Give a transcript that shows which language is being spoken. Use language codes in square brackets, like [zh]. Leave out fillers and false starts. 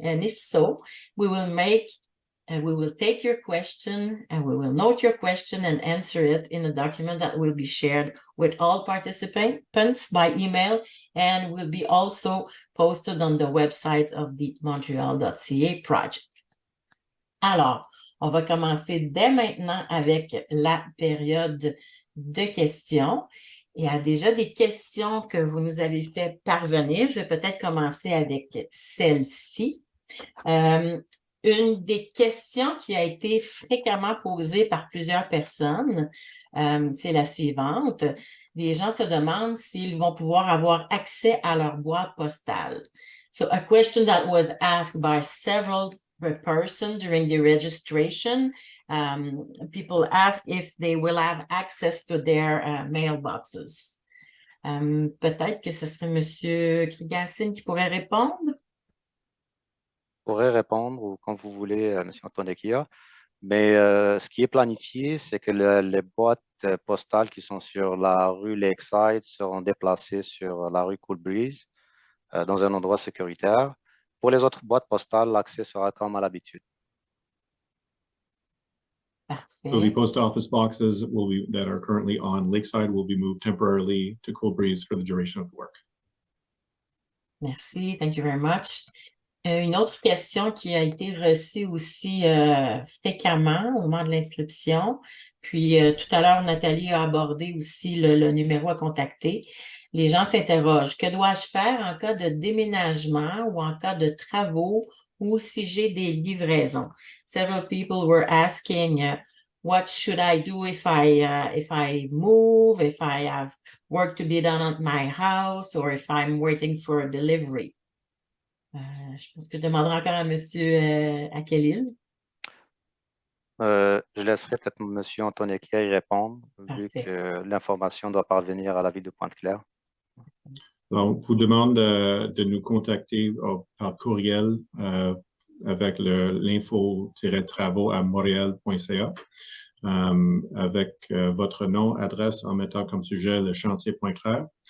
[en] And if so, we will take your question and we will note your question and answer it in a document that will be shared with all participants by email and will be also posted on the website of the Montreal.ca project. [fr] Alors, on va commencer dès maintenant avec la période de questions. Il y a déjà des questions que vous nous avez fait parvenir. Je vais peut-être commencer avec celle-ci. Une des questions qui a été fréquemment posée par plusieurs personnes, c'est la suivante. Les gens se demandent s'ils vont pouvoir avoir accès à leur boîte postale. [en] So a question that was asked by several person during the registration, people ask if they will have access to their mailboxes. [fr] Peut-être que ce serait M. Krigasin qui pourrait répondre. Pourrait répondre ou quand vous voulez, M. Antonekia. Mais ce qui est planifié, c'est que les boîtes postales qui sont sur la rue Lakeside seront déplacées sur la rue Cool Breeze dans un endroit sécuritaire. Pour les autres boîtes postales, l'accès sera comme à l'habitude. Parfait. [en] So the post office boxes that are currently on Lakeside will be moved temporarily to Cool Breeze for the duration of the work. [fr] Merci, [en] thank you very much. [fr] Une autre question qui a été reçue aussi fréquemment au moment de l'inscription, puis tout à l'heure, Nathalie a abordé aussi le numéro à contacter. Les gens s'interrogent, que dois-je faire en cas de déménagement ou en cas de travaux ou si j'ai des livraisons? [en] Several people were asking, what should I do if I move, if I have work to be done at my house, or if I'm waiting for a delivery? [fr] Je pense que je demanderai encore à M. Akelil. Je laisserai peut-être M. Antonekia y répondre, vu Parfait. que l'information doit parvenir à la ville de Pointe-Claire. On vous demande de nous contacter par courriel avec l'info-travaux@montréal.ca avec votre nom, adresse en mettant comme sujet le chantier Pointe-Claire.